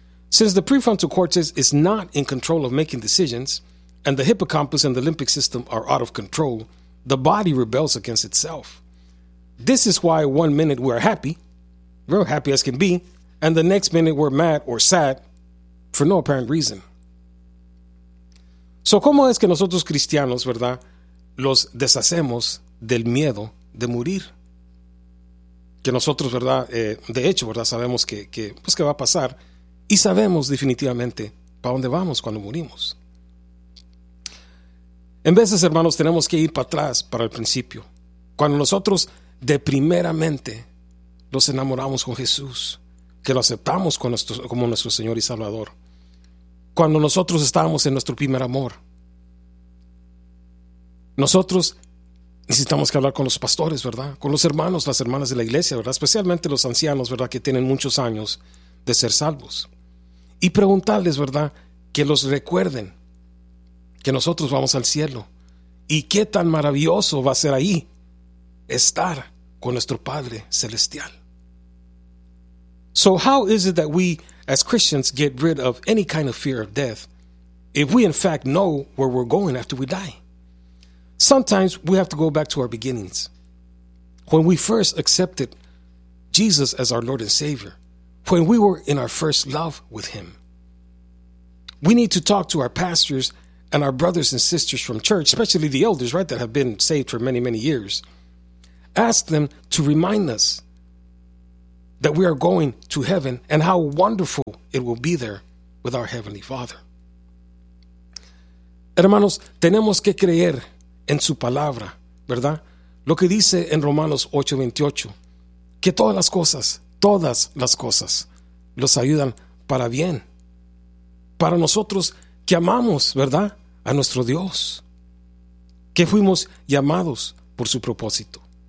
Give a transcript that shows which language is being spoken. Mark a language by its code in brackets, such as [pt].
[en] Since the prefrontal cortex is not in control of making decisions, and the hippocampus and the limbic system are out of control, the body rebels against itself. This is why one minute we're happy, real happy as can be, and the next minute we're mad or sad for no apparent reason. [es] So, ¿cómo es que nosotros cristianos, verdad, los deshacemos del miedo de morir? Que nosotros, verdad, de hecho, verdad, sabemos que pues qué va a pasar y sabemos definitivamente para dónde vamos cuando morimos. En veces, hermanos, tenemos que ir para atrás, para el principio. Cuando nosotros de primeramente nos enamoramos con Jesús, que lo aceptamos como nuestro Señor y Salvador. Cuando nosotros estábamos en nuestro primer amor. Nosotros necesitamos que hablar con los pastores, ¿verdad? Con los hermanos, las hermanas de la iglesia, ¿verdad? Especialmente los ancianos, ¿verdad? Que tienen muchos años de ser salvos. Y preguntarles, ¿verdad? Que los recuerden. Que nosotros vamos al cielo. ¿Y qué tan maravilloso va a ser ahí estar con nuestro Padre Celestial? [en] So how is it that we as Christians get rid of any kind of fear of death if we in fact know where we're going after we die? Sometimes we have to go back to our beginnings. When we first accepted Jesus as our Lord and Savior, when we were in our first love with Him, we need to talk to our pastors and our brothers and sisters from church, especially the elders, right, that have been saved for many, many years. Ask them to remind us that we are going to heaven and how wonderful it will be there with our Heavenly Father. [es] Hermanos, tenemos que creer en su palabra, ¿verdad? Lo que dice en Romanos 8:28, que todas las cosas, los ayudan para bien. Para nosotros que amamos, ¿verdad?, a nuestro Dios, que fuimos llamados por su propósito.